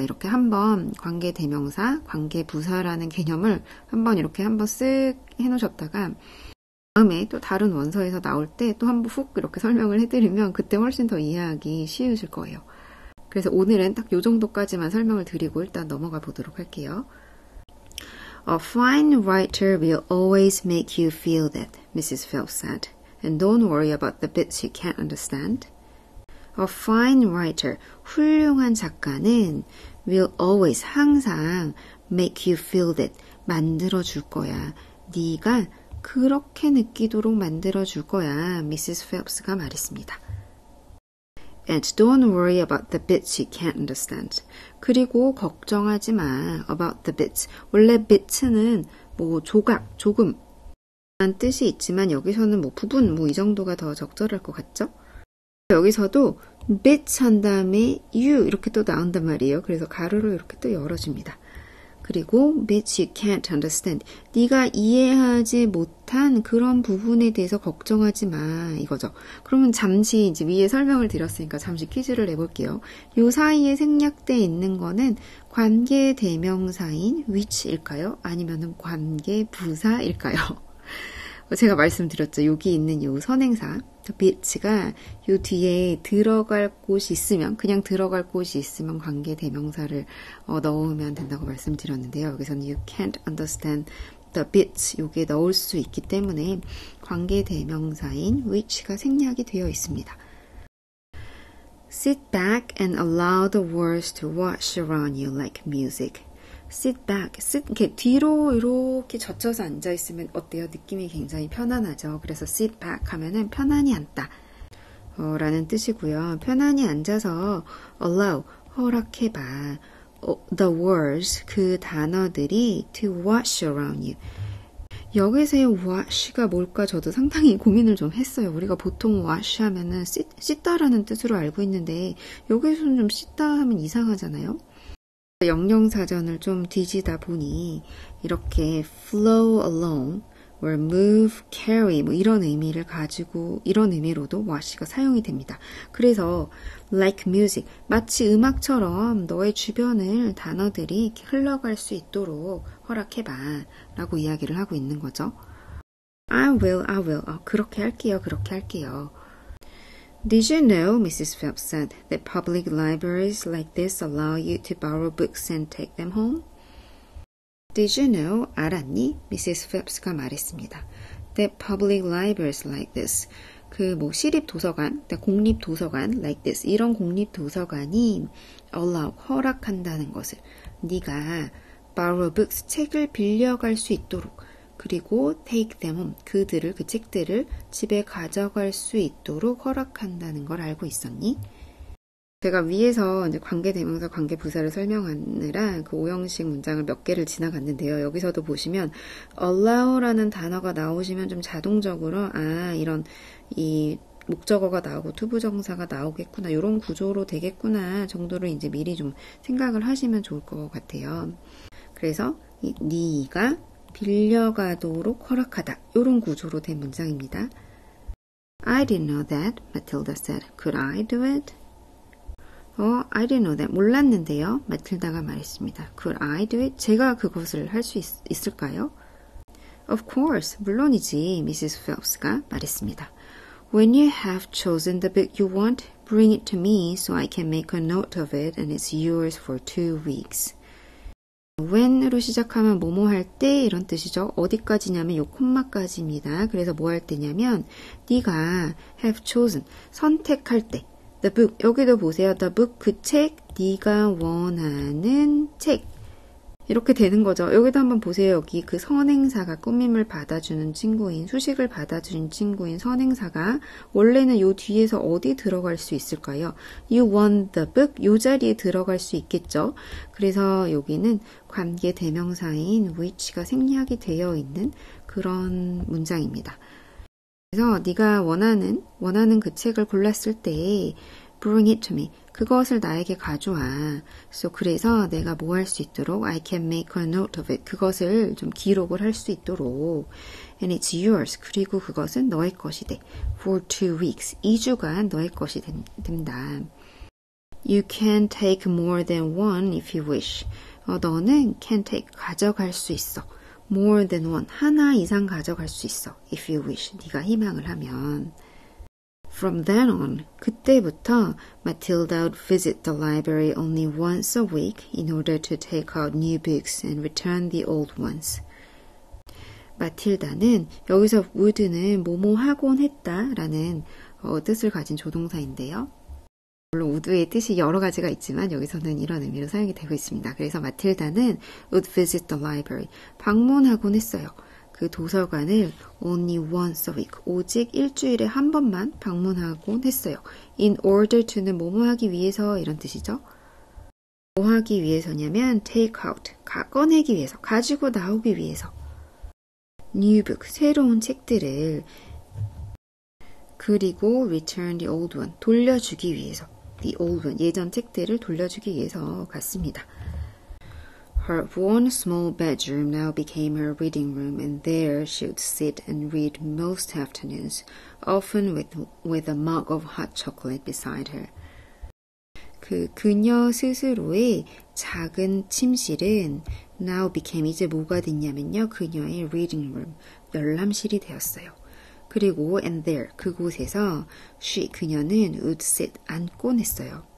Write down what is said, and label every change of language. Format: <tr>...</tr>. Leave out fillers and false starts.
<ko>이렇게 한번 관계 대명사, 관계 부사라는 개념을 한번 이렇게 한번 쓱 해놓으셨다가 다음에 또 다른 원서에서 나올 때 또 한번 훅 이렇게 설명을 해드리면 그때 훨씬 더 이해하기 쉬우실 거예요. 그래서 오늘은 딱 요 정도까지만 설명을 드리고 일단 넘어가 보도록 할게요.</ko> <en>A fine writer will always make you feel that, Mrs. Phelps said. and don't worry about the bits you can't understand. A fine writer,</en> <ko>훌륭한 작가는</ko> <en>will always,</en> <ko>항상</ko> <en>make you feel that,</en> <ko>만들어줄 거야. 네가 그렇게 느끼도록 만들어줄 거야. Mrs. Phelps가 말했습니다.</ko> <en>And don't worry about the bits you can't understand.</en> <ko>그리고 걱정하지 마.</ko> <en>About the bits.</en> <ko>원래 bits는 뭐 조각, 조금 라는 뜻이 있지만 여기서는 뭐 부분, 뭐 이 정도가 더 적절할 것 같죠? 여기서도 bits 한 다음에 you 이렇게 또 나온단 말이에요. 그래서 가로로 이렇게 또 열어줍니다. 그리고</ko> <en>bits you can't understand.</en> <ko>네가 이해하지 못한 그런 부분에 대해서 걱정하지 마. 이거죠. 그러면 잠시 이제 위에 설명을 드렸으니까 잠시 퀴즈를 내볼게요. 요 사이에 생략되어 있는 거는 관계 대명사인 which일까요? 아니면은 관계 부사일까요? 제가 말씀드렸죠. 여기 있는 요 선행사, bit가 요 뒤에 들어갈 곳이 있으면, 그냥 들어갈 곳이 있으면 관계 대명사를 넣으면 된다고 말씀드렸는데요. 여기서는 you can't understand the bits, 요게 넣을 수 있기 때문에 관계 대명사인 which가 생략이 되어 있습니다.</ko> <en>Sit back and allow the words to wash around you like music. Sit back,</en> <ko>이렇게 뒤로 이렇게 젖혀서 앉아있으면 어때요? 느낌이 굉장히 편안하죠. 그래서</ko> <en>sit back</en> <ko>하면은 편안히 앉다 라는 뜻이고요. 편안히 앉아서 allow, 허락해봐.</ko> <en>The words,</en> <ko>그 단어들이</ko> <en>to wash around you.</en> <ko>여기서의 wash가 뭘까 저도 상당히 고민을 좀 했어요. 우리가 보통 wash 하면은 씻다라는 뜻으로 알고 있는데 여기서는 좀 씻다 하면 이상하잖아요. 영영사전을 좀 뒤지다 보니 이렇게</ko> <en>flow along, or move, carry</en> <ko>뭐 이런 의미를 가지고 이런 의미로도 wash가 사용이 됩니다. 그래서</ko> <en>like music,</en> <ko>마치 음악처럼 너의 주변을 단어들이 흘러갈 수 있도록 허락해봐 라고 이야기를 하고 있는 거죠.</ko> <en>I will.</en> <ko>그렇게 할게요.</ko> <en>Did you know, Mrs. Phelps said, that public libraries like this allow you to borrow books and take them home? Did you know,</en> <ko>알았니?</ko> <en>Mrs.</en> <ko>Phelps가 말했습니다.</ko> <en>That public libraries like this,</en> <ko>그 뭐 시립도서관, 공립도서관</ko> <en>like this,</en> <ko>이런 공립도서관이 allow, 허락한다는 것을 네가</ko> <en>borrow books,</en> <ko>책을 빌려갈 수 있도록 그리고</ko> <en>take them home,</en> <ko>그 책들을 집에 가져갈 수 있도록 허락한다는 걸 알고 있었니? 제가 위에서 이제 관계대명사, 관계부사를 설명하느라 그 오형식 문장을 몇 개를 지나갔는데요. 여기서도 보시면 allow라는 단어가 나오시면 좀 자동적으로 이런 이 목적어가 나오고 투부정사가 나오겠구나, 이런 구조로 되겠구나 정도로 이제 미리 좀 생각을 하시면 좋을 것 같아요. 그래서 네가 빌려가도록 허락하다, 이런 구조로 된 문장입니다.</ko> <en>I didn't know that, Matilda said. Could I do it? I didn't know that.</en> <ko>몰랐는데요. 마틸다가 말했습니다.</ko> <en>Could I do it?</en> <ko>제가 그것을 할 수 있을까요?</ko> <en>Of course,</en> <ko>물론이지,</ko> <en>Mrs.</en> <ko>Phelps가 말했습니다.</ko> <en>When you have chosen the book you want, bring it to me so I can make a note of it and it's yours for 2 weeks.</en> <ko>when으로 시작하면 뭐뭐 할 때 이런 뜻이죠. 어디까지냐면 요 콤마까지입니다. 그래서 뭐 할 때냐면 네가</ko> <en>have chosen,</en> <ko>선택할 때</ko> <en>the book,</en> <ko>여기도 보세요.</ko> <en>the book,</en> <ko>그 책, 네가 원하는 책 이렇게 되는 거죠. 여기도 한번 보세요. 여기 그 선행사가 꾸밈을 받아주는 친구인, 수식을 받아주는 친구인 선행사가 원래는 요 뒤에서 어디 들어갈 수 있을까요?</ko> <en>You want the book,</en> <ko>요 자리에 들어갈 수 있겠죠. 그래서 여기는 관계 대명사인 which가 생략이 되어 있는 그런 문장입니다. 그래서 네가 원하는 그 책을 골랐을 때</ko> <en>bring it to me,</en> <ko>그것을 나에게 가져와. 그래서 내가 뭐 할 수 있도록</ko> <en>I can make a note of it,</en> <ko>그것을 좀 기록을 할 수 있도록</ko> <en>and it's yours,</en> <ko>그리고 그것은 너의 것이 돼.</ko> <en>for 2 weeks,</en> <ko>2주간 너의 것이 된다.</ko> <en>You can take more than one if you wish.</en> <ko>너는</ko> <en>can take,</en> <ko>가져갈 수 있어.</ko> <en>more than one,</en> <ko>하나 이상 가져갈 수 있어.</ko> <en>if you wish,</en> <ko>네가 희망을 하면.</ko> <en>From then on,</en> <ko>그때부터</ko> <en>Matilda would visit the library only once a week in order to take out new books and return the old ones.</en> <ko>마틸다는 여기서 would는 뭐뭐 하곤 했다라는 뜻을 가진 조동사인데요. 물론 would의 뜻이 여러 가지가 있지만 여기서는 이런 의미로 사용이 되고 있습니다. 그래서 마틸다는</ko> <en>would visit the library,</en> <ko>방문하곤 했어요. 그 도서관을</ko> <en>only once a week,</en> <ko>오직 일주일에 한 번만 방문하곤 했어요. in order to는 뭐뭐 하기 위해서 이런 뜻이죠. 뭐 하기 위해서냐면</ko> <en>take out,</en> <ko>꺼내기 위해서, 가지고 나오기 위해서.</ko> <en>new book,</en> <ko>새로운 책들을, 그리고</ko> <en>return the old one,</en> <ko>돌려주기 위해서.</ko> <en>the old one,</en> <ko>예전 책들을 돌려주기 위해서 갔습니다.</ko> <en>Her one small bedroom now became her reading room, and there she would sit and read most afternoons, often with a mug of hot chocolate beside her.</en> <ko>그녀 스스로의 작은 침실은</ko> <en>now became,</en> <ko>이제 뭐가 됐냐면요, 그녀의</ko> <en>reading room,</en> <ko>열람실이 되었어요. 그리고</ko> <en>and there,</en> <ko>그곳에서 그녀는</ko> <en>would sit,</en> <ko>앉곤 했어요.</ko>